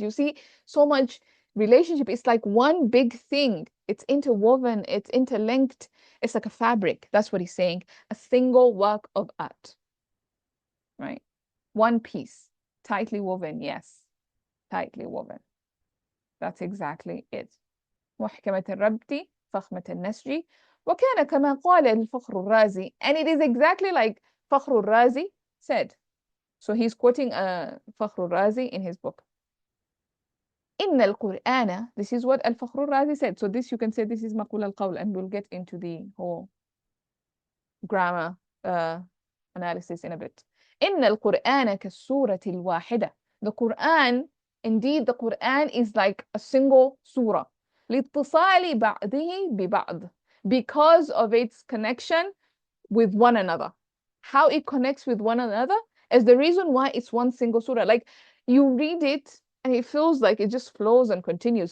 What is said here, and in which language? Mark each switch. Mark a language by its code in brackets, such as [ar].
[en] You see so much relationship. It's like one big thing. It's interwoven, it's interlinked. It's like a fabric. That's what he's saying. A single work of art, right? One piece, tightly woven. Yes, tightly woven. That's exactly it. [ar] محكمة الربط فخمة النسج وكان كما قال الفخر الرازي, [en] and it is exactly like فخر الرازي said. So he's quoting فخر الرازي in his book. [ar] إن القرآن, [en] this is what الفخر الرازي said. So this, you can say this is مقول القول, and we'll get into the whole grammar analysis in a bit. [ar] إن القرآن كالسورة الواحدة. [en] The Quran, indeed the Quran is like a single surah. [ar] لاتصال بعضه ببعض, [en] because of its connection with one another. How it connects with one another is the reason why it's one single surah. Like you read it and it feels like it just flows and continues.